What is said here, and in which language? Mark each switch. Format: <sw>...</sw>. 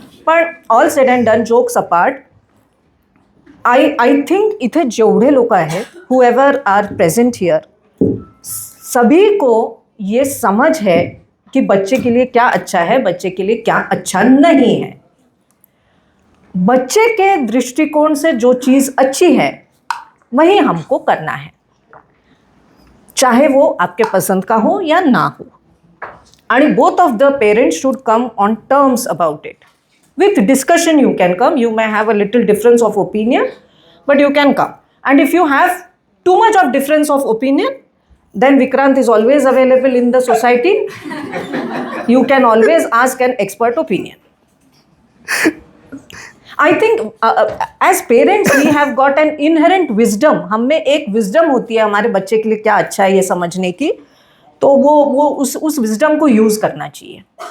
<hi>पण</hi> <en>all said and done, jokes apart, I think</en> <mr>इथे जेवढे लोक आहेत,</mr> <en>whoever are present here,</en> <hi>सभी को ये समझ है कि बच्चे के लिए क्या अच्छा है, बच्चे के लिए क्या अच्छा नहीं है. बच्चे के दृष्टिकोण से जो चीज़ अच्छी है वही हमको करना है, चाहे वो आपके पसंद का हो या ना हो.</hi> <en>आणि both of the parents should come on terms about it. With discussion you can come, you may have a little difference of opinion, but you can come. And if you have too much of difference of opinion, then Vikrant is always available in the society. You can always ask an expert opinion. I think as parents we have got an inherent wisdom,</en> <hi>हम में एक wisdom होती है हमारे बच्चे के लिए क्या अच्छा है ये समझने की, तो वो उस विजडम को यूज करना चाहिए.</hi>